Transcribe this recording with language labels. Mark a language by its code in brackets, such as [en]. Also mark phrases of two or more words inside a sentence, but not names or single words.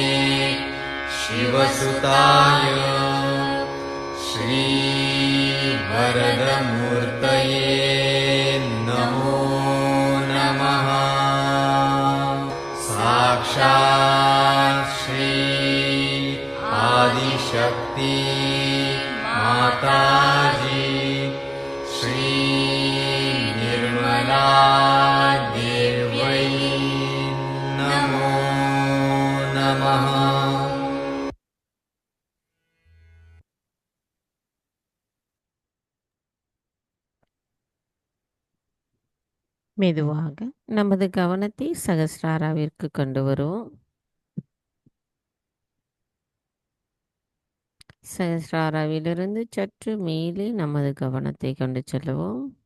[sa] शिवसुताय श्रीवरदमूर्तये नमो नमः साक्षात् श्री आदिशक्ति माताजी श्री निर्मला देव्यै नमो नमः. [ta] மெதுவாக நமது கவனத்தை சகஸ்ராராவிற்கு கொண்டு வருவோம். சகஸ்ராராவிலிருந்து சற்று மேலே நமது கவனத்தை கொண்டு செல்லுவோம்.